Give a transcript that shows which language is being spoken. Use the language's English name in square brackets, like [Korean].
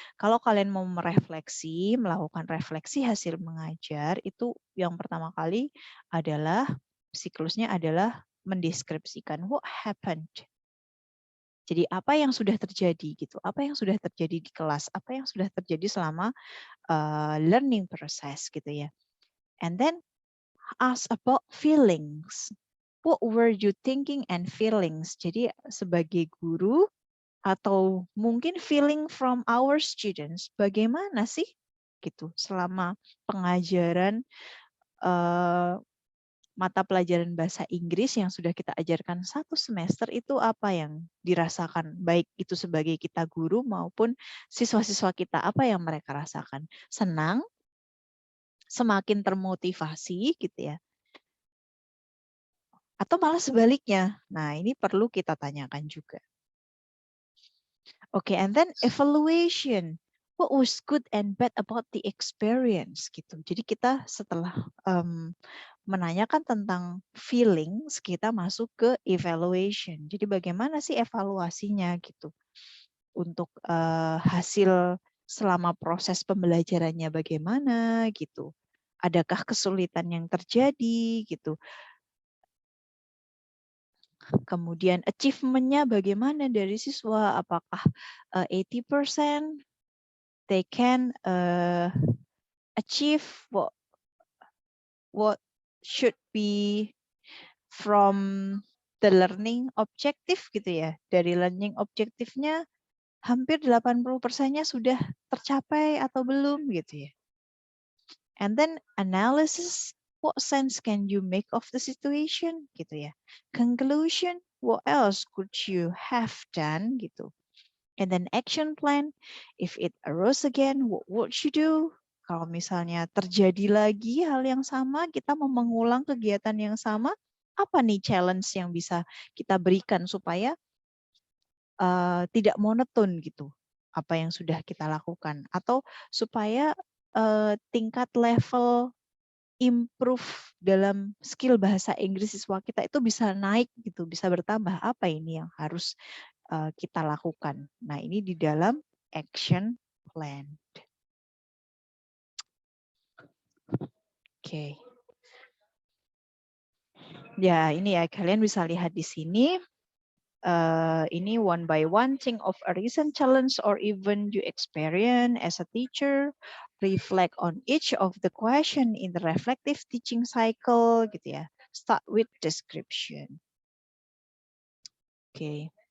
[Indonesian] Kalau kalian mau merefleksi, melakukan refleksi hasil mengajar, itu yang pertama kali adalah siklusnya adalah mendeskripsikan [English] what happened. [Indonesian] Jadi apa yang sudah terjadi gitu, apa yang sudah terjadi di kelas, apa yang sudah terjadi selama learning process gitu ya. [English] And then ask about feelings. What were you thinking and feelings? [Indonesian] Jadi sebagai guru atau mungkin [English] feeling from our students, [Indonesian] bagaimana sih gitu selama pengajaran mata pelajaran bahasa Inggris yang sudah kita ajarkan 1 semester itu apa yang dirasakan, baik itu sebagai kita guru maupun siswa-siswa kita, apa yang mereka rasakan? Senang, semakin termotivasi gitu ya, atau malah sebaliknya? Nah, ini perlu kita tanyakan juga. [English] Oke, and then evaluation. What was good and bad about the experience [Indonesian] gitu. Jadi kita setelah menanyakan tentang feelings, kita masuk ke evaluation. Jadi bagaimana sih evaluasinya gitu untuk hasil selama proses pembelajarannya bagaimana gitu. Adakah kesulitan yang terjadi gitu. Kemudian achievement-nya bagaimana dari siswa, apakah 80%, [English] they can achieve what should be from the learning objective [Indonesian] gitu ya. Dari learning objektifnya hampir 80%-nya sudah tercapai atau belum gitu ya. [English] And then analysis, what sense can you make of the situation [Indonesian] gitu ya. [English] Conclusion, what else could you have done [Indonesian] gitu. [English] And then action plan, if it arose again, what would you do? [Indonesian] Kalau misalnya terjadi lagi hal yang sama, kita mau mengulang kegiatan yang sama, apa nih challenge yang bisa kita berikan supaya tidak monoton gitu apa yang sudah kita lakukan, atau supaya tingkat level improve dalam skill bahasa Inggris siswa kita itu bisa naik gitu, bisa bertambah. Apa ini yang harus kita lakukan? Nah, ini di dalam action plan. Oke. Ya, ini ya kalian bisa lihat di sini. [English] Ini one by one, think of a recent challenge or even you experience as a teacher, reflect on each of the question in the reflective teaching cycle [Indonesian] gitu ya. [English] Start with description. Oke.